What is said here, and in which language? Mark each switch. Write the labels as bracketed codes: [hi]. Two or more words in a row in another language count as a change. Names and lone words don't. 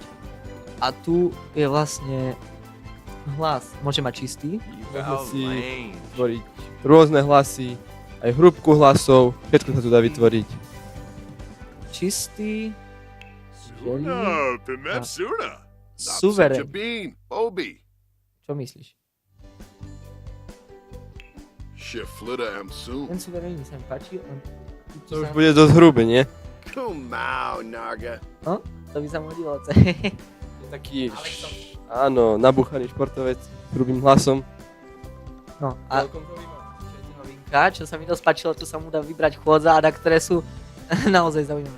[sk] A tu je vlastne hlas. Môže mať čistý. Môžeme si vytvoriť rôzne hlasy, aj hrúbku hlasov, všetko sa tu dá vytvoriť. Čistý. Suna, Pimep Suna. Not such a Suverén. bean, Obi. Čo myslíš? Shiflita am soon. Ten suverénny sa mi páči, len... To už bude dosť hrubé, nie? Kumau, Naga. To by sa mu hodilo. Je taký, áno, nabuchaný športovec s hrubým hlasom. No a novinka, čo sa mi dosť páčilo, tu sa mu dá vybrať chôdza, na ktoré sú naozaj zaujímavé.